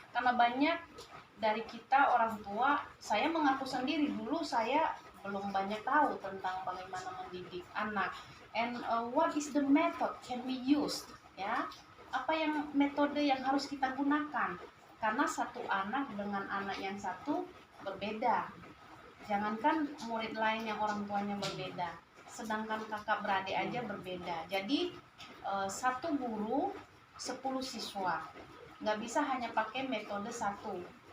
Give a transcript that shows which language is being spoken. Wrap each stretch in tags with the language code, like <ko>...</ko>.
<id>Karena banyak dari kita orang tua, saya mengaku sendiri dulu saya belum banyak tahu tentang bagaimana mendidik anak.</id> <en>And what is the method can we use, ya?</en> <id>Apa yang metode yang harus kita gunakan? Karena satu anak dengan anak yang satu berbeda. Jangankan murid lain yang orang tuanya berbeda, sedangkan kakak beradik aja berbeda. Jadi satu guru 10 siswa, nggak bisa hanya pakai metode satu.</id>